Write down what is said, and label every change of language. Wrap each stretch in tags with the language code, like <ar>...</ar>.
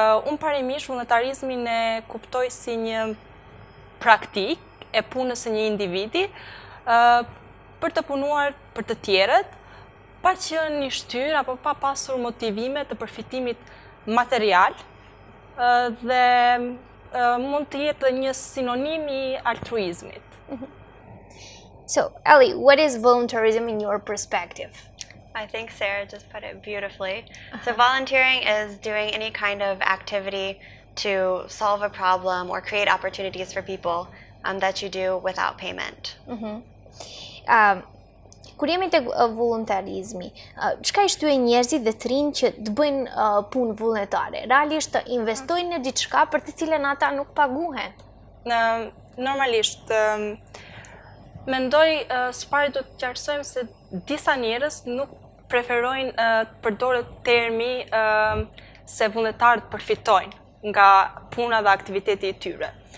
<sq>Unë parimisht vullnetarizmin e kuptoj si një praktik e punës së një individi për të punuar për të tjerët, pa qenë një shtyrë apo pa pasur motivime të përfitimit material, dhe mund të jetë një sinonim i altruizmit.</sq> <en>So, Ellie, what is voluntarism in your perspective? I think Sarah just put it beautifully. So volunteering is doing any kind of activity to solve a problem or create opportunities for people that you do without payment.</en> <sq>Kur jemi tek vullnetarizmi, çka i shtyen njerëzit dhe të rinj që të bëjnë punë vullnetare? Realisht të investojnë në diçka për të cilën ata nuk paguhen? Normalisht, mendoj së pari do të qartësojmë se disa njerëz nuk preferojnë të përdoret termi se vullnetarët përfitojnë nga puna dhe aktiviteti i tyre.</sq>